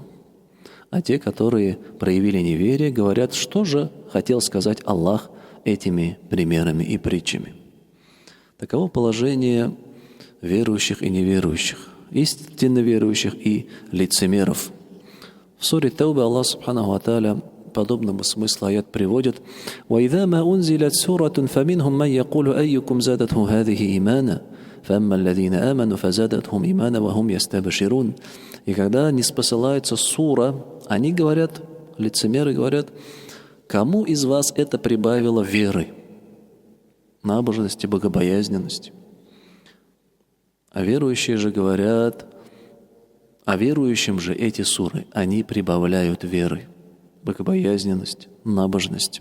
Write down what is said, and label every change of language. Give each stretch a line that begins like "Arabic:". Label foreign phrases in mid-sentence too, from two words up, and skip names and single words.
Russian: А те, которые проявили неверие, говорят, что же хотел сказать Аллах этими примерами и притчами. Таково положение верующих и неверующих, истинно верующих и лицемеров. В суре Тауба Аллах
Arabic: سبحانه وتعالى
Russian: подобного смысла аят приводит:
Arabic: وَإِذَا مَا أُنْزِلَتْ سُورَةٌ فَمِنْهُمْ مَنْ يَقُولُ أَيُّكُمْ زَادَتْهُ هَذِهِ إِيمَانًا فَأَمَّا الَّذِينَ آمَنُوا فَزَادَتْهُمْ إِيمَانًا وَهُمْ يَسْتَبْشِرُونَ.
Russian: И когда не спосылается сура, они говорят, лицемеры говорят, кому из вас это прибавило веры, набожности, богобоязненности? А верующие же говорят, а верующим же эти суры, они прибавляют веры, богобоязненность, набожность.